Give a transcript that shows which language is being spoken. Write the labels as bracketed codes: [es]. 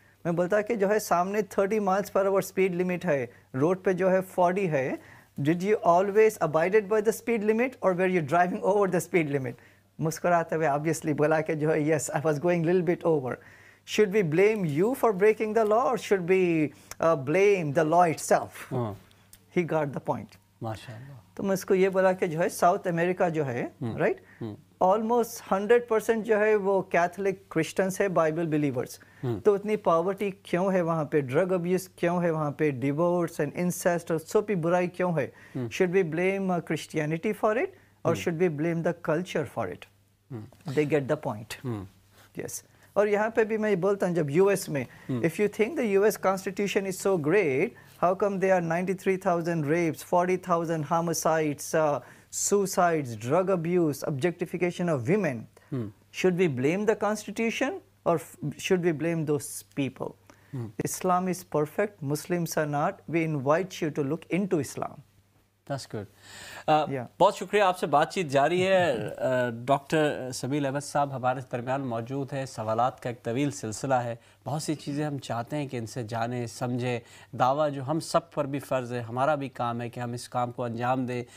[ur] میں بولتا کہ جو ہے سامنے 30 miles per hour speed limit ہے, روڈ پہ جو ہے 40 ہے, [en] did you always abided by the speed limit or were you driving over the speed limit? [ur] مسکراتے ہوئے [en] obviously [ur] بولا کہ جو ہے [en] yes, I was going little bit over. Should we blame you for breaking the law or should we blame the law itself? He got the point. [ur] ماشاءاللہ. تو میں اس کو یہ بولا کہ جو ہے ساؤتھ امریکہ جو ہے, رائٹ, آلموسٹ 100% جو ہے وہ کیتھولک کرسچنس ہے, بائبل بلیورس. تو اتنی پاورٹی کیوں ہے وہاں پہ, ڈرگ ابیوز کیوں ہے وہاں پہ, [en] divorce and incest [ur] اور سوپی برائی کیوں ہے. [en] Should we blame Christianity for it اور should we blame the culture for it? They get the point. Yes. [ur] اور یہاں پہ بھی میں یہ بولتا ہوں, جب [en] U S میں, if you think the U S constitution is so great, how come there are 93,000 rapes, 40,000 homicides, suicides, drug abuse, objectification of women? Should we blame the constitution or should we blame those people? Islam is perfect, Muslims are not. We invite you to look into Islam. That's good. [ur] بہت شکریہ, آپ سے بات چیت جاری ہے. Doctor smell Ahmad صاحب ہمارے درمیان موجود ہے. سوالات کا ایک طویل سلسلہ ہے, بہت سی چیزیں ہم چاہتے ہیں کہ ان سے جانیں سمجھیں. دعویٰ جو ہم سب پر بھی فرض ہے, ہمارا بھی کام ہے کہ ہم اس کام کو انجام دیں.